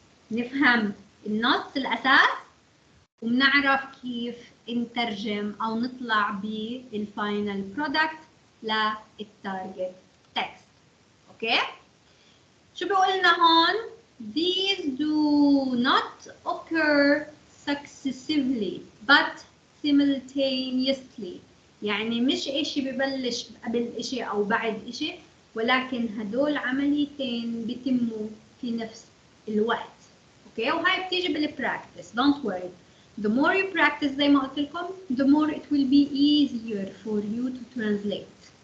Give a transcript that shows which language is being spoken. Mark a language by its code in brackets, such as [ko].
[ar] نفهم النص الأساس وبنعرف كيف نترجم أو نطلع بالفاينل برودكت للتارجت text. [en] Okay? [ar] شو بيقولنا هون؟ [en] These do not occur successively but simultaneously. [ar] يعني مش إشي ببلش قبل إشي أو بعد إشي، ولكن هدول عمليتين بيتموا في نفس الوقت. اوكي، وهاي بتيجي بالبراكتس. [en] Don't worry. The more you practice [ar] زي ما قلت لكم, [en] the more it will be easier for you to translate.